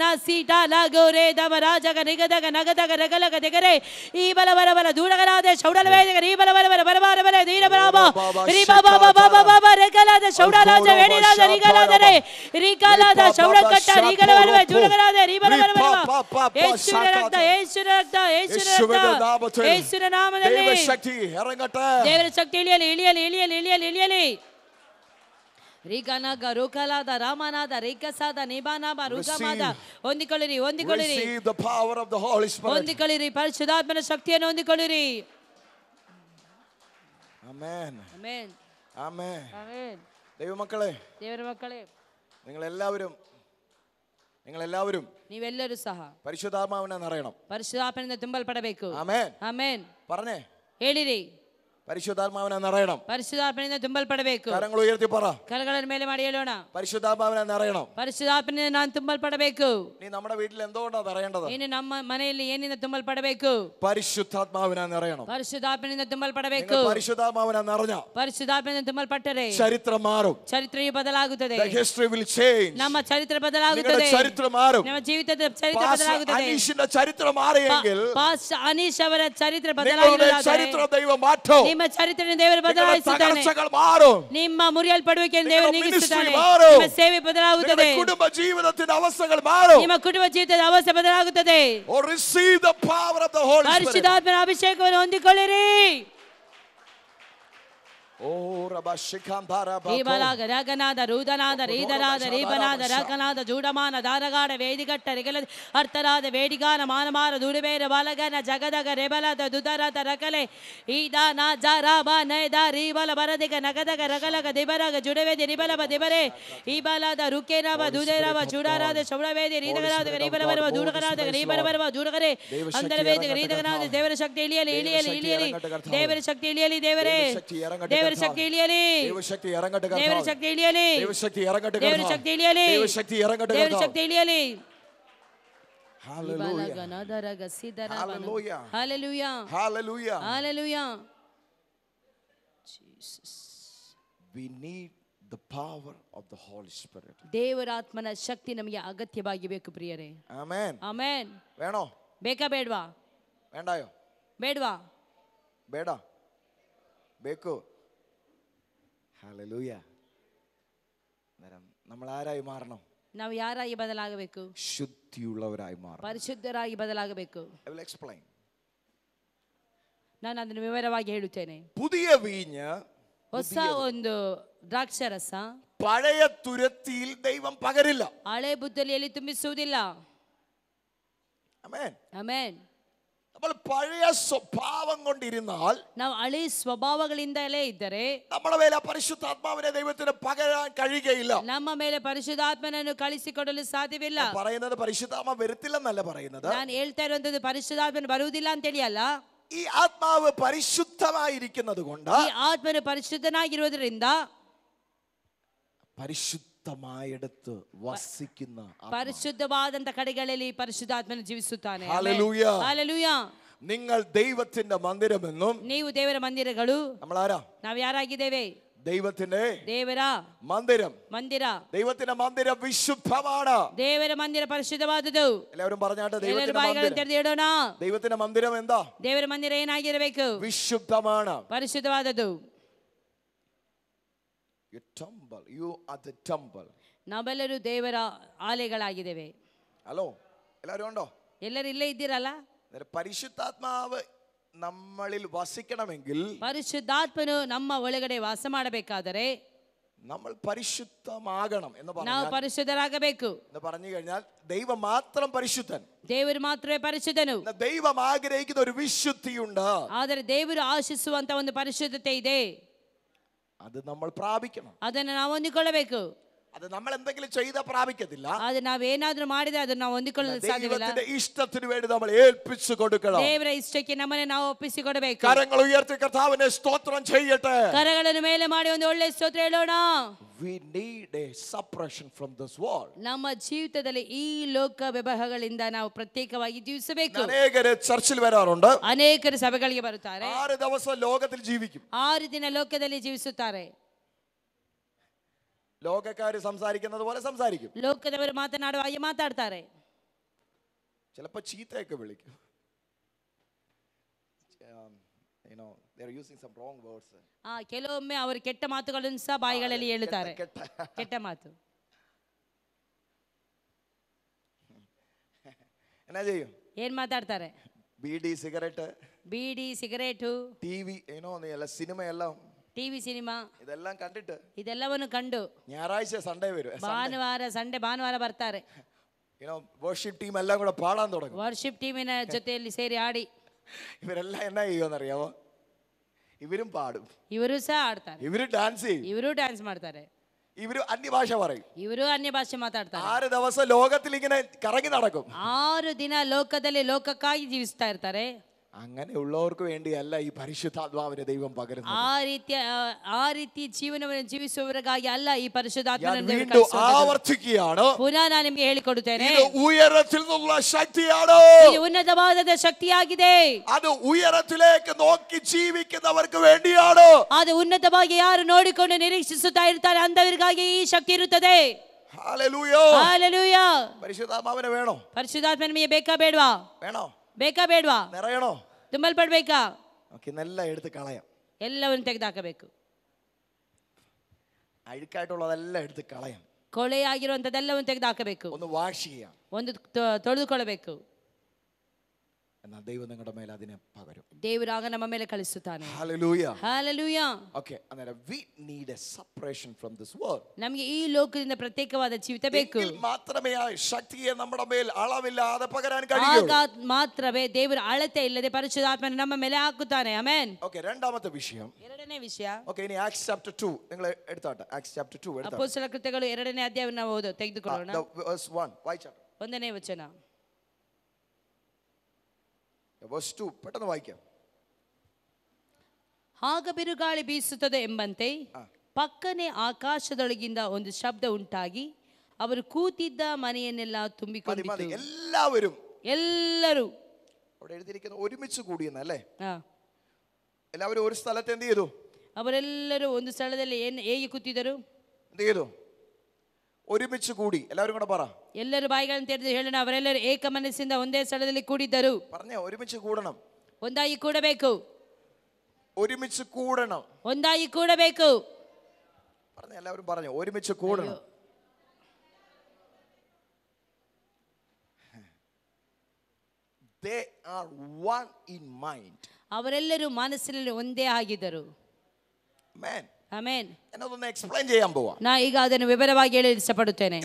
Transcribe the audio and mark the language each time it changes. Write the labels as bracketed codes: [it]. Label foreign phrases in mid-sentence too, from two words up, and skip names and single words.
[kn] ಸೀಟ ಲಗೋರೆ ದಮ ರಾಜಗ ನಿಗದಗ ನಗದಗ ರಗಲಗ ದೆಗರೆ ಈ ಬಲ ಬಲ ಬಲ ದೂಡಗರಾದ ಶೌಡಲ ವೇದಗ ಈ ಬಲ ಬಲ ಬಲ ಬರಬಾರ ಬಲ ದೀನ ಬರಾಬ ರಿಬ ಬಾಬ ಬಾಬ ಬಾಬ ರೆಗಲಾದ ಶೌಡರಾಜ ವೇಡಿರಾದ ರಿಗಲಾದರೆ ರಿಗಲಾದ ಶೌಡಕಟ್ಟ ರಿಗಲ ಬಲ ದೂಡಗರಾದ ರಿಬಲ ಬಲ ಬಲ ಯೇಸುವಿನ ರಕ್ತ ಯೇಸುವಿನ ರಕ್ತ ಯೇಸುವಿನ ರಕ್ತ ಯೇಸುವಿನ ನಾಮದಲ್ಲಿ ದೇವರ ಶಕ್ತಿ ಇறங்கட்ட ದೇವರ ಶಕ್ತಿ ಇಳಿಯಲಿ ರಿಗನಗ ರೋಕಲಾದ ರಾಮನಾದ ರೇಕಸಾದ ನಿಬಾನಾಬ ರುಗಮಾದ ಹೊಂದಿಕೊಳ್ಳಿರಿ [en] receive the power of the Holy Spirit. [kn] ಹೊಂದಿಕೊಳ್ಳಿರಿ ಪರಿಶುದ್ಧಾತ್ಮನ ಶಕ್ತಿಯನ್ನು ಹೊಂದಿಕೊಳ್ಳಿರಿ. Amen. Amen. Amen. Amen. [ml] ദൈവ മക്കളെ നിങ്ങളെല്ലാവരും [kn] ನೀವೆಲ್ಲರೂ ಸಹ [ml] പരിശുദ്ധാത്മാവിനെ നിറയണം. [kn] ಪರಿಶುದ್ಧಾತ್ಮನಿಂದ ತುಂಬಲ್ಪಡಬೇಕು. Amen. Amen. [ml] പറഞ്ഞേ, [kn] ಹೇಳಿರಿ, [ml] പരിശുദ്ധാത്മാവിനെ നിറയണം. [kn] ಪರಿಶುದ್ಧಾತ್ಮನಿಂದ ತುಂಬಲ್ಪಡಬೇಕು. [ml] കരങ്ങൾ ഉയർത്തി പറ, [kn] ಕರಗಳನ್ನು ಮೇಲೆ ಮಾಡಿ ಹೇಳೋಣ, [ml] പരിശുദ്ധാത്മാവിനെ നിറയണം. [kn] ಪರಿಶುದ್ಧಾತ್ಮನಿಂದ ನಾನು ತುಂಬಲ್ಪಡಬೇಕು. [ml] നീ നമ്മുടെ വീട്ടിൽ എന്തുകൊണ്ടാ നിറയേണ്ടത്? [kn] ಇನ್ನು ನಮ್ಮ ಮನೆಯಲ್ಲಿ ಏನಿಂದ ತುಂಬಲ್ಪಡಬೇಕು? [ml] പരിശുദ്ധാത്മാവിനെ നിറയണം. [kn] ಪರಿಶುದ್ಧಾತ್ಮನಿಂದ ತುಂಬಲ್ಪಡಬೇಕು. [ml] പരിശുദ്ധാത്മാവിനെ നിറഞ്ഞ [kn] ಪರಿಶುದ್ಧಾತ್ಮನಿಂದ ತುಂಬಲ್ಪಟ್ಟರೆ [ml] ചരിത്രം മാറും. [kn] ಚರಿತ್ರೆಯು ಬದಲಾಗುತ್ತದೆ. [en] The history will change. [kn] ನಮ್ಮ ಚರಿತ್ರೆ ಬದಲಾಗುತ್ತದೆ. [ml] നിങ്ങളുടെ ചരിത്രം മാറും. [kn] ನಮ್ಮ ಜೀವಿತದ ಚರಿತ್ರೆ ಬದಲಾಗುತ್ತದೆ. [ml] അനീഷിന്റെ ചരിത്രം മാറിയെങ്കിൽ [kn] ಪಾಸ್ ಅನೀಶ್ ಅವರ ಚರಿತ್ರೆ [ml] നിങ്ങളുടെ [kn] ಬದಲಾಗಿಲ್ಲ. [ml] ചരിത്രം ദൈവം മാറ്റും. [kn] ನಿಮ್ಮ ಚರಿತ್ರೆಯನ್ನು ದೇವರು ಬದಲಾಯಿಸುತ್ತಾನೆ. [ml] തകർച്ചകൾ മാറും. [kn] ನಿಮ್ಮ ಮುರಿಯಲ್ಪಡುವಿಕೆಯನ್ನು ದೇವರು ನೀಗಿಸುತ್ತಾನೆ. [ml] മാറും. [kn] ನಿಮ್ಮ ಸೇವೆ ಬದಲಾಗುತ್ತದೆ. [ml] നിങ്ങളുടെ കുടുംബ ജീവിതത്തിന്റെ അവസ്ഥകൾ മാറും. [kn] ನಿಮ್ಮ ಕುಟುಂಬ ಜೀವಿತದ ಅವಸ್ಥೆ ಬದಲಾಗುತ್ತದೆ. [en] Or receive the power of the Holy Spirit. [kn] ಪರಿಶುದ್ಧಾತ್ಮನ ಅಭಿಷೇಕವನ್ನು ಹೊಂದಿಕೊಳ್ಳಿರಿ. Oh, Rabashikandara ಈಬಲಾಗ ರಗನಾದ ರೂದನಾದ ರೀದರಾದ ರೀಬನಾದ ರಗನಾದ ಜೂಡಮಾನ ದಾರಗಾಡ ವೇದಿಗಟ್ಟ ರೆಗಲ ಅರ್ಥರಾದ ವೇಡಿಗಾನ ಮಾನಮಾರ ದುಡಿಬೇರ ಬಾಲಗನ ಜಗದಗ ರೆಬಲದ ದುದರಾದ ರಕಲೆ ಈದಾನ ಜರಾಬ ನೈದ ರೀಬಲ ಬರದಿಗ ನಗದಗ ರಗಲಗ ದಿಬರಗ ಜುಡವೇದಿ ರಿಬಲಬ ದಿಬರೆ ಈಬಲಾದ ರುಕೇರವ ದುದೇರವ ಚೂಡಾರಾದ ಶೌಡವೇದಿ ರೀದಗರಾದ ರೀಬಲ ಬರುವ ದೂಡಗರಾದ ರೀಬಲ ಬರುವ ಜೂಡಗರೆ ಅಂದರ ವೇದಿಗ ರೀದಗನಾದ ದೇವರ ಶಕ್ತಿ ಇಳಿಯಲಿ ಇಳಿಯಲಿ ಇಳಿಯಲಿ ದೇವರ ಶಕ್ತಿ ಇಳಿಯಲಿ ದೇವರೇ ದೇವರ ಶಕ್ತಿ ಇಳಿಯಲಿ ದೇವರ ಶಕ್ತಿ ಇರಂಗಟ್ಟ ದೇವರ ಶಕ್ತಿ ಇಳಿಯಲಿ ದೇವರ ಶಕ್ತಿ ಇರಂಗಟ್ಟ ದೇವರ ಶಕ್ತಿ ಇಳಿಯಲಿ ದೇವರ ಶಕ್ತಿ ಇರಂಗಟ್ಟ ದೇವರ ಶಕ್ತಿ ಇಳಿಯಲಿ. Hallelujah. Hallelujah. Hallelujah. Hallelujah. Hallelujah. Jesus. [en] We need the power of the Holy Spirit. [kn] ದೇವರ ಆತ್ಮನ ಶಕ್ತಿ ನಮಗೆ ಅಗತ್ಯವಾಗಿ ಬೇಕು ಪ್ರಿಯರೇ. Amen. Amen. [ml] വേണോ? [kn] ಬೇಕಾ ಬೇಡವಾ? [ml] വേണ്ടായോ? [kn] ಬೇಡವಾ? ಬೇಡ ಬೇಕು. Hallelujah. [ml] നമ്മൾ ആരായി മാറണം? [kn] ನಾವು ಯಾರಾಗಿ ಬದಲಾಗಬೇಕು? [ml] ശുദ്ധിയുള്ളവരായി മാറണം. [kn] ಪರಿಶುದ್ಧರಾಗಿ ಬದಲಾಗಬೇಕು. [en] I will explain. [kn] ನಾನು ಅದನ್ನು ವಿವರವಾಗಿ ಹೇಳುತ್ತೇನೆ. [ml] പുതിയ വീഞ്ഞ്, [kn] ಹೊಸ ಒಂದು ದ್ರಾಕ್ಷಾರಸ [ml] പഴയ തുരത്തിയിൽ ദൈവം പകരില്ല. [kn] ಹಳೆ ಬುದ್ದಲಿಯಲ್ಲಿ ತುಂಬಿಸುವುದಿಲ್ಲ. Amen. Amen. [ml] നമ്മൾ പഴയ സ്വഭാവം കൊണ്ടിരുന്നാൽ, [kn] ನಾವು ಹಳೆ ಸ್ವಭಾವಗಳಿಂದಲೇ ಇದ್ದರೆ [ml] നമ്മുടെ മേലെ പരിശുദ്ധാത്മാവിനെ ദൈവത്തിന് പകരാൻ കഴിയുകയില്ല. [kn] ನಮ್ಮ ಮೇಲೆ ಪರಿಶುದ್ಧಾತ್ಮನನ್ನು ಕಳಿಸಿಕೊಡಲು ಸಾಧ್ಯವಿಲ್ಲ. [ml] പറയുന്നത് പരിശുദ്ധാത്മ വരത്തില്ലെന്നല്ല പറയുന്നത്. [kn] ನಾನು ಹೇಳ್ತಾ ಇರುವಂತದ್ದು ಪರಿಶುದ್ಧಾತ್ಮನು ಬರುವುದಿಲ್ಲ ಅಂತ ಹೇಳಿ ಅಲ್ಲ. [ml] ഈ ആത്മാവ് പരിശുദ്ധമായിരിക്കുന്നത് കൊണ്ട്, [kn] ಈ ಆತ್ಮನು ಪರಿಶುದ್ಧನಾಗಿರುವುದರಿಂದ [ml] പരിശുദ്ധമായെടുത്ത് വസിക്കുന്ന [kn] ಪರಿಶುದ್ಧವಾದಂತ ಕಡೆಗಳಲ್ಲಿ ಪರಿಶುದ್ಧಾತ್ಮನು ಜೀವಿಸುತ್ತಾನೆ. [ml] ഹല്ലേലൂയ. [kn] ಹಲ್ಲೆಲೂಯಾ. [ml] നിങ്ങൾ ദൈവത്തിന്റെ മന്ദിരമെന്നും, [kn] ನೀವು ದೇವರ ಮಂದಿರಗಳು. [ml] നമ്മൾ ആരാ? [kn] ನಾವು ಯಾರಾಗಿದ್ದೇವೆ? [ml] ദൈവത്തിന്റെ [kn] ದೇವರ [ml] മന്ദിരം. [kn] ಮಂದಿರ. [ml] ദൈവത്തിന്റെ മന്ദിരം വിശുദ്ധമാണ്. [kn] ದೇವರ ಮಂದಿರ ಪರಿಶುದ್ಧವಾದುದು. [ml] എല്ലാവരും പറഞ്ഞാട്ടെ, [kn] ಎಲ್ಲರೂ [ml] ദൈവത്തിന്റെ [kn] ಬಾಯಿಗಳನ್ನು [ml] മന്ദിരം. [kn] ತೆರೆದು ಹೇಳೋಣ. [ml] ദൈവത്തിന്റെ മന്ദിരം എന്താ? [kn] ದೇವರ ಮಂದಿರ ಏನಾಗಿರಬೇಕು? [ml] വിശുദ്ധമാണ്. [kn] ಪರಿಶುದ್ಧವಾದದ್ದು. [en] You temple. You are the temple. [kn] ನಾವೆಲ್ಲರೂ ದೇವರ ಆಲಯಗಳಾಗಿದ್ದೇವೆ. [ml] ഹലോ, എല്ലാവരും ഉണ്ടോ? [kn] ಎಲ್ಲರೂ ಇಲ್ಲೇ ಇದ್ದೀರಲ್ಲ? [ml] പരിശുദ്ധാത്മാവ് നമ്മളിൽ വസിക്കണമെങ്കിൽ, [kn] ಪರಿಶುದ್ಧಾತ್ಮನು ನಮ್ಮ ಒಳಗಡೆ ವಾಸ ಮಾಡಬೇಕಾದರೆ [ml] നമ്മൾ പരിശുദ്ധമാകണം എന്ന് [kn] ನಾವು ಪರಿಶುದ್ಧರಾಗಬೇಕು. [ml] പറഞ്ഞു കഴിഞ്ഞാൽ ദൈവം മാത്രം പരിശുദ്ധൻ. [kn] ದೇವರು ಮಾತ್ರವೇ ಪರಿಶುದ್ಧನು. [ml] ദൈവം ആഗ്രഹിക്കുന്ന ഒരു വിശുദ്ധിയുണ്ട്. [kn] ಆದರೆ ದೇವರು ಆಶಿಸುವಂತ ಒಂದು ಪರಿಶುದ್ಧತೆ ಇದೆ. [ml] അത് നമ്മൾ പ്രാപിക്കണം. [kn] ಅದನ್ನು ನಾವು ಹೊಂದಿಕೊಳ್ಳಬೇಕು. [ml] അത് നമ്മൾ എന്തെങ്കിലും ചെയ്താൽ പ്രാപിക്കത്തില്ല. [kn] ಅದು ನಾವೇನಾದ್ರೂ ಮಾಡಿದ್ರೆ ಅದನ್ನು ನಾವು ಹೊಂದಿಕೊಳ್ಳಲು ಸಾಧ್ಯವಿಲ್ಲ. [ml] ദൈവത്തിന്റെ ഇഷ്ടത്തിന് വേണ്ടി നമ്മൾ ഏൽപ്പിച്ചു കൊടുക്കണം. [kn] ದೇವರ ಇಷ್ಟಕ್ಕೆ ನಮ್ಮನ್ನು ನಾವು ಒಪ್ಪಿಸಿಕೊಡಬೇಕು. [ml] കരങ്ങൾ ഉയർത്തി കർത്താവിനെ സ്തോത്രം ചെയ്യട്ടെ. [kn] ಕರಗಳನ್ನು ಮೇಲೆ ಮಾಡಿ ಒಂದು ಒಳ್ಳೆ ಸ್ತೋತ್ರ ಹೇಳೋಣ. [en] We need a separation from this world. [kn] ನಮ್ಮ ಜೀವಿತದಲ್ಲಿ ಈ ಲೋಕ ವ್ಯವಹಾರಗಳಿಂದ ನಾವು ಪ್ರತ್ಯೇಕವಾಗಿ ಜೀವಿಸಬೇಕು. [ml] അനേകരെ ചർച്ചിൽ വരാറുണ്ട്. [kn] ಅನೇಕರು ಸಭೆಗಳಿಗೆ ಬರುತ್ತಾರೆ. [ml] 6 ദിവസം ലോകത്തിൽ ജീവിക്കും. [kn] 6 ದಿನ ಲೋಕದಲ್ಲಿ ಜೀವಿಸುತ್ತಾರೆ. [ml] ലോകക്കാര് സംസാരിക്കുന്നത് പോലെ സംസാരിക്കും. [kn] ಲೋಕದವರು ಮಾತನಾಡುವ ಹಾಗೆ ಮಾತಾಡ್ತಾರೆ. [ml] ചിലപ്പോൾ ചീത്തയൊക്കെ വിളിക്കും. [en] they are using some wrong words. [kn] ಕೆಲವೊಮ್ಮೆ ಅವರು ಕೆಟ್ಟ ಮಾತುಗಳನ್ನು ಸಹ ಬಾಯಿಗಳಲ್ಲಿ ಹೇಳುತ್ತಾರೆ. ಕೆಟ್ಟ ಮಾತು. [ml] എന്നാ ചെയ്യും? [kn] ಏನ್ ಮಾತಾಡ್ತಾರೆ? [ml] ബീഡി, സിഗരറ്റ്, [kn] ಸಿಗರೇಟು, ಟಿವಿ, [ml] സിനിമ എല്ലാം, [kn] ಟಿವಿ ಸಿನಿಮಾ [ml] ഇതെല്ലാം കണ്ടിട്ട് [kn] ಇದೆಲ್ಲವನ್ನು ಕಂಡು [ml] ഞായറാഴ്ച സൺഡേ വരും, [kn] ಭಾನುವಾರ ಬರ್ತಾರೆ. [ml] വർഷിപ്പ് ടീം എല്ലാം കൂടെ പാടാൻ തുടങ്ങും. [kn] ವರ್ಷಿಪ್ ಟೀಮಿನ ಜೊತೆಯಲ್ಲಿ ಸೇರಿ ಆಡಿ [ml] ഇവരെല്ലാം എന്നാ ചെയ്യുമെന്നറിയാമോ? ഇവരും പാടും, [kn] ಇವರು ಸಹ ಆಡ್ತಾರೆ, [ml] ഇവര് ഡാൻസ് ചെയ്യും, [kn] ಇವರು ಡ್ಯಾನ್ಸ್ ಮಾಡ್ತಾರೆ, [ml] ഇവര് അന്യഭാഷ പറയും, [kn] ಇವರು ಅನ್ಯ ಭಾಷೆ ಮಾತಾಡ್ತಾರೆ. [ml] 6 ദിവസം ലോകത്തിൽ ഇങ്ങനെ കറങ്ങി നടക്കും. [kn] 6 ದಿನ ಲೋಕದಲ್ಲಿ ಲೋಕಕ್ಕಾಗಿ ಜೀವಿಸ್ತಾ ಇರ್ತಾರೆ. [ml] അങ്ങനെയുള്ളവർക്ക് വേണ്ടിയല്ല ഈ പരിശുദ്ധാത്മാവിനെ ദൈവം പകരുന്നത്. [kn] ಆ ರೀತಿ ಜೀವನವನ್ನು ಜೀವಿಸುವವರಿಗಾಗಿ ಅಲ್ಲ ಈ ಪರಿಶುದ್ಧಾತ್ಮನನ್ನು ದೇವರು [ml] വീണ്ടും [kn] ಕಳುಹಿಸುವುದು. [ml] ആവർത്തിക്കുകയാണ്, [kn] ಪುನಃ ನಾನು ನಿಮಗೆ ಹೇಳಿಕೊಡುತ್ತೇನೆ, [ml] ഇത് ഉയരത്തിൽ നിന്നുള്ള ശക്തിയാണ്. [kn] ಇದು ಉನ್ನತವಾದ ಶಕ್ತಿಯಾಗಿದೆ. [ml] അത് ഉയരത്തിലേക്ക് നോക്കി ജീവിക്കുന്നവർക്ക് വേണ്ടിയാണ്. [kn] ಅದು ಉನ್ನತವಾಗಿ ಯಾರು ನೋಡಿಕೊಂಡು ನಿರೀಕ್ಷಿಸುತ್ತಾ ಇರ್ತಾರೆ ಅಂತವರಿಗಾಗಿ ಈ ಶಕ್ತಿ ಇರುತ್ತದೆ. [ml] ഹല്ലേലൂയ. [kn] ಹಲ್ಲೆಲೂಯ. [ml] പരിശുദ്ധാത്മാവിനെ വേണോ? [kn] ಪರಿಶುದ್ಧಾತ್ಮ ನಿಮಗೆ ಬೇಕಾ ಬೇಡವಾ? [ml] വേണോ? [kn] ಬೇಕಾ ಬೇಡವಾ? [ml] നിറയണോ? [kn] ತುಂಬಲ್ಪಡ್ಬೇಕಾ? [ml] നല്ല എടുത്ത് കളയാം, [kn] ಎಲ್ಲವನ್ನು ತೆಗೆದುಹಾಕಬೇಕು. [ml] അഴുക്കായിട്ടുള്ളതെല്ലാം എടുത്ത് കളയാം, [kn] ಕೊಳೆಯಾಗಿರುವಂತದ್ದೆಲ್ಲವನ್ನು ತೆಗೆದುಹಾಕಬೇಕು, [ml] ഒന്ന് വാഷ് ചെയ്യാം. [kn] ಒಂದು ತೊಳೆದುಕೊಳ್ಳಬೇಕು. [ml] എന്നാൽ ദൈവം നിങ്ങളുടെ മേൽ അതിനെ പകരും. [kn] ದೇವರಾಗ ನಮ್ಮ ಮೇಲೆ ಕಳಿಸುತ್ತಾನೆ. [ml] ഹല്ലേലൂയ. [kn] ಹಲ್ಲೆಲೂಯ. [ml] ഓക്കേ, അന്നേരം [en] we need a separation from this world. [kn] ನಮಗೆ ಈ ಲೋಕದಿಂದ ಪ್ರತ್ಯೇಕವಾದ ಜೀವಿತ ಬೇಕು. [ml] മാത്രമേ ആ ശക്തിയെ നമ്മുടെ മേൽ അളവില്ലാതെ പകരാൻ കഴിയുള്ളൂ. [kn] ಆಗ ಮಾತ್ರವೇ ದೇವರ ಅಳತೆ ಇಲ್ಲದೆ ಪರಿಶುದ್ಧಾತ್ಮನ ನಮ್ಮ ಮೇಲೆ ಹಾಕುತ್ತಾನೆ. ಆಮೆನ್. [ml] ഓക്കേ, രണ്ടാമത്തെ വിഷയം, [kn] ಎರಡನೇ ವಿಷಯ. [ml] ഓക്കേ, ഇനി [en] Acts chapter [ml] 2 നിങ്ങൾ എടുത്തോട്ടെ. [en] Acts chapter [ml] 2 എടുത്തോട്ടെ. [kn] ಅಪೊಸ್ತಲರ ಕೃತ್ಯಗಳು 2ನೇ ಅಧ್ಯಾಯವನ್ನು ನಾವು ತೆಗೆದುಕೊಳ್ಳೋಣ. [ml] verse 1 വായിച്ചാട്ടെ. [kn] 1ನೇ ವಚನ, [ml] verse 2 പെട്ടെന്ന് വായിക്കാം. [kn] ಆಗ ಬಿರುಗಾಳಿ ಬೀಸುತ್ತದೆ ಎಂಬಂತೆ ಪಕ್ಕನೆ ಆಕಾಶದೊಳಗಿಂದ ಒಂದು ಶಬ್ದ ಉಂಟಾಗಿ ಅವರು ಕೂತಿದ್ದ ಮನೆಯನ್ನೆಲ್ಲ ತುಂಬಿಕೊಂಡಿತು. [ml] ಎಲ್ಲರೂ അവിടെ എഴുതിയിരിക്കുന്ന ഒരുമിച്ച് കൂടിയെന്നല്ലേ? എല്ലാവരും ഒരു സ്ഥലത്ത് എന്ത് ചെയ്തു? [kn] ಅವರೆಲ್ಲರೂ ಒಂದು ಸ್ಥಳದಲ್ಲಿ ಹೇಗೆ ಕೂತಿದ್ದರು? [ml] എന്ത് ചെയ്തു? ഒരുമിച്ച് കൂടി. എല്ലാവരും കൂടെ പറ. [kn] ಎಲ್ಲರೂ ಬಾಯಿಗಳನ್ನು ತೆರೆದು ಹೇಳೋಣ. ಅವರೆಲ್ಲರೂ ಏಕ ಮನಸ್ಸಿಂದ ಒಂದೇ ಸ್ಥಳದಲ್ಲಿ ಕೂಡಿದ್ದರು. [ml] പറഞ്ഞേ, ഒരുമിച്ച് കൂടണം. [kn] ಒಂದಾಗಿ ಕೂಡಬೇಕು. [ml] ഒരുമിച്ച് കൂടണം. [kn] ಒಂದಾಗಿ ಕೂಡಬೇಕು. [ml] പറഞ്ഞേ, എല്ലാവരും പറഞ്ഞു, ഒരുമിച്ച് കൂടണം. [en] They are one in mind. [kn] ಅವರೆಲ್ಲರೂ ಮನಸ್ಸಿನಲ್ಲಿ ಒಂದೇ ಆಗಿದ್ದರು. Amen. ಆಮೆನ್. [ml] എന്നൊന്ന് എക്സ്പ്ലെയിൻ ചെയ്യാൻ പോവാ. [kn] ನಾ ಈಗ ಅದನ್ನು ವಿವರವಾಗಿ ಹೇಳಲು ಇಷ್ಟಪಡುತ್ತೇನೆ.